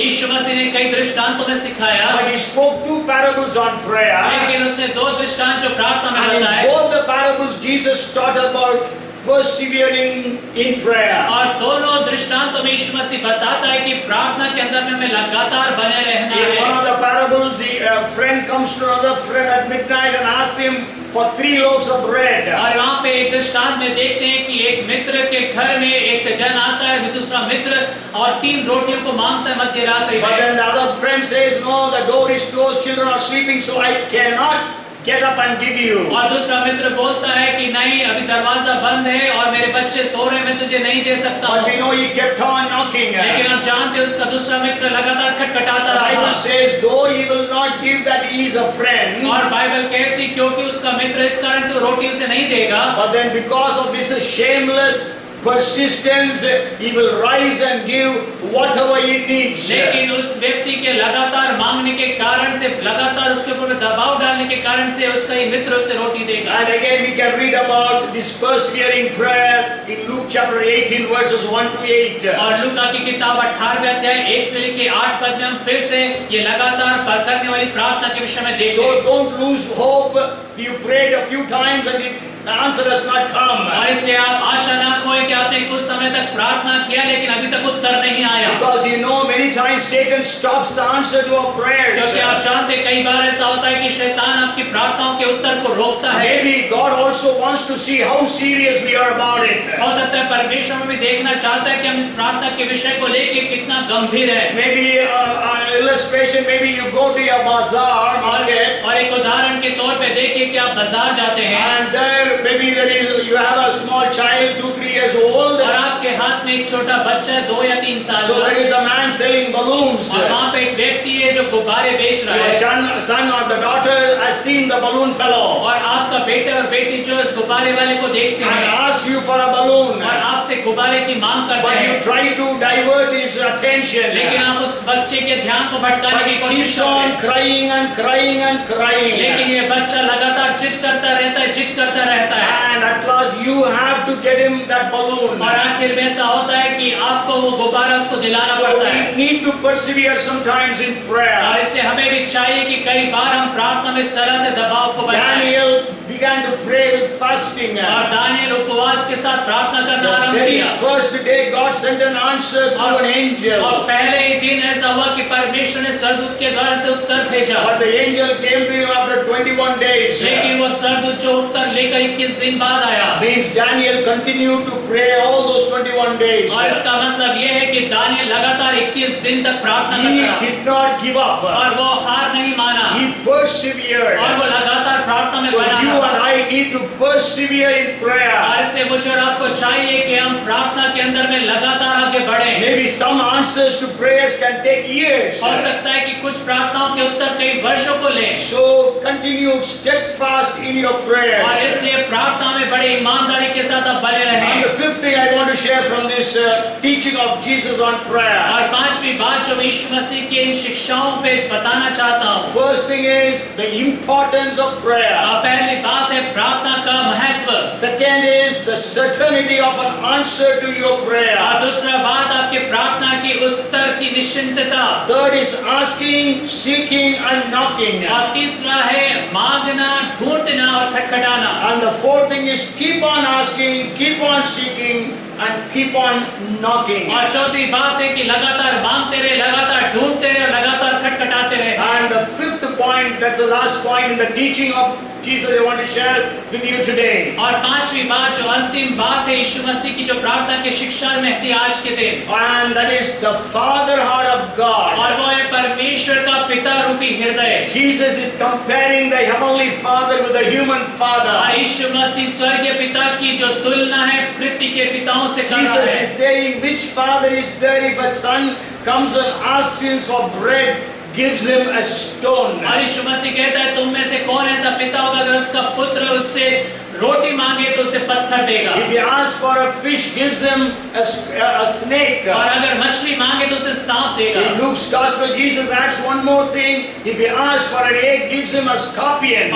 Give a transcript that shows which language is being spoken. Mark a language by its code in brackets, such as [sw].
[hi] यीशु मसीह ने कई दृष्टांतों में सिखाया, [en] But he spoke 2 parables on prayer. [hi] लेकिन उसने 2 दृष्टांत जो प्रार्थना में [en] And in [hi] बताए, [en] both the parables, Jesus taught about persevering in prayer. [hi] और दोनों दृष्टांतों में यीशु मसीह बताता है कि प्रार्थना के अंदर में हमें लगातार बने रहना [en] In one [hi] है। [en] of the parables, a friend comes to another friend at midnight and asks him for 3 loaves of bread. [hi] और वहाँ पे एक दृष्टांत में देखते हैं कि एक मित्र के घर में एक जन आता है, दूसरा मित्र, और 3 रोटियों को मांगता है मध्य रात्रि [en] But [hi] में। [en] then the other friend says, no, the door is closed, children are sleeping, so I cannot get up and give you. [hi] और दूसरा मित्र बोलता है कि नहीं, अभी दरवाजा बंद है और मेरे बच्चे सो रहे हैं, मैं तुझे नहीं दे सकता [en] But we [hi] हूँ। [en] know he kept on knocking. [hi] लेकिन आप जानते हैं उसका दूसरा मित्र लगातार खटखटाता [en] The [hi] रहा। [en] Bible says, though he will not give that he is a friend, [hi] और बाइबल कहती क्योंकि उसका मित्र इस कारण से वो रोटी उसे नहीं देगा, [en] but then because of his shameless persistence, he will rise and give whatever he needs. [hi] लेकिन उस व्यक्ति के लगातार मांगने के कारण से, लगातार उसके ऊपर दबाव डालने के कारण से उसका ही मित्र उसे रोटी देगा। [en] And again we can read about this persevering prayer in Luke chapter 18 verses 1 to 8. [hi] और लूका की किताब 18वें अध्याय 1 से लेके 8 पद में हम फिर से ये लगातार करने वाली प्रार्थना के विषय में देखते [en] So [hi] हैं। [en] don't lose hope. You prayed a few times and the answer has not come. [hi] और इसलिए आप आशा ना खोएं कि आपने कुछ समय तक प्रार्थना किया लेकिन अभी तक उत्तर नहीं आया, [en] Because you know many times Satan stops the answer to our prayers. [hi] क्योंकि आप जानते हैं कई बार ऐसा होता है कि शैतान आपकी प्रार्थनाओं के उत्तर को रोकता है। [en] Maybe God also wants to see how serious we are about it. [hi] हो सकता है परमेश्वर भी देखना चाहता है कि हम इस प्रार्थना के विषय को लेके कितना गंभीर है। [en] Maybe an illustration, maybe you go to your bazaar market [hi] और एक उदाहरण के तौर पे देखिए कि आप बाजार जाते हैं [en] and there maybe you have a small child 2-3 years old. [hi] और आपके हाथ में एक छोटा बच्चा है 2 या 3 साल [en] So there [hi] का, [en] is a man selling balloons. [hi] और वहाँ पे एक व्यक्ति है जो गुब्बारे बेच रहा [en] Your [hi] है, [en] son or the daughter has seen the balloon fellow [hi] और आपका बेटे और बेटी जो इस गुब्बारे वाले को देखते [en] and [hi] हैं [en] asks you for a balloon. [hi] और आपसे गुब्बारे की मांग करते [en] But you [hi] हैं, [en] try to divert his attention. [hi] लेकिन आप उस बच्चे के ध्यान को भटकाने [en] But [hi] की [en] he [hi] कोशिश [en] keeps [hi] करते [en] on [hi] हैं, [en] crying and crying and crying. [hi] लेकिन ये बच्चा लगातार जिद करता रहता है, जिद करता रहता है, [en] And at last you have to get him that balloon. [hi] और आखिर में ऐसा होता है कि आपको वो गुब्बारा उसको दिलाना [en] So [hi] पड़ता [en] we [hi] है। [en] need to persevere sometimes in [hi] और [en] prayer. [hi] इसलिए हमें भी चाहिए कि कई बार हम प्रार्थना में इस तरह से दबाव को बनाएं। [en] Daniel began to pray with fasting. [hi] और दानियल उपवास के साथ प्रार्थना करना [en] The [hi] आरंभ [en] very [hi] किया, [en] first day God sent an answer through an angel. [hi] और पहले ही दिन ऐसा हुआ कि परमेश्वर ने स्वर्गदूत के द्वारा से उत्तर भेजा, [en] But the angel came to him after 21 days. [hi] लेकिन वो स्वर्गदूत जो उत्तर लेकर 21 दिन बाद आया, [en] Means Daniel continued to pray all those 21 days. [hi] और इसका मतलब ये है कि दानियल लगातार 21 दिन तक प्रार्थना [en] He [hi] करता रहा [en] did not give up. [hi] और वो हार नहीं माना, [en] He persevered. [hi] और वो लगातार प्रार्थना में [en] So [hi] बना [en] you and [hi] रहा। [en] I need to persevere in prayer. [hi] और इसलिए मुझे और आपको चाहिए कि हम प्रार्थना के अंदर में लगातार आगे बढ़ें। [en] Maybe some answers to prayers can take years. [hi] हो सकता है कि कुछ प्रार्थनाओं के उत्तर कई वर्षों को लें, [en] So continue steadfast in your [hi] और [en] prayers. [hi] इसलिए प्रार्थना में बड़े ईमानदारी के साथ आप बने [en] And [hi] रहें। [en] the fifth thing I want to share from this teaching of Jesus on prayer. [hi] और 5वीं बात जो मैं यीशु मसीह की इन शिक्षाओं पे बताना चाहता हूँ, [en] First thing is the importance of prayer. [hi] पहली बात है प्रार्थना का महत्व, [en] Second is the certainty of an answer to your [hi] और [en] prayer. [hi] दूसरा बात आपके प्रार्थना की उत्तर की निश्चिंतता, [en] Third is asking, seeking and knocking. [hi] और तीसरा है मांगना, ढूंढना और खटखटाना, [en] And the fourth thing is keep on asking, keep on seeking and keep on knocking. [hi] और चौथी बात है कि लगातार मांगते रहे, लगातार ढूंढते रहे और लगातार खटखटाते बढ़ाते रहे। [en] And the fifth point, that's the last point in the teaching of Jesus I want to share with you today. [hi] और पांचवी बात जो अंतिम बात है यीशु मसीह की जो प्रार्थना की शिक्षा में थी आज के दिन, [en] And that is the Father heart of God. [hi] और वो है परमेश्वर का पिता रूपी हृदय। [en] Jesus is comparing the heavenly Father with the human [hi] और [en] Father. [hi] यीशु मसीह स्वर्गीय पिता की जो तुलना है पृथ्वी के पिताओं से कर रहा [en] Jesus [hi] है। [en] is saying, which father is there if a son comes and asks him for bread, gives him a stone? [hi] और यीशु मसीह कहता है तुम में से कौन ऐसा पिता होगा अगर उसका पुत्र उससे रोटी मांगे तो उसे पत्थर देगा, [en] If he asks for a fish, gives him a snake. [hi] और अगर मछली मांगे तो उसे सांप देगा। [en] In Luke's gospel, Jesus adds one more thing. If he asks for an egg, gives him a scorpion.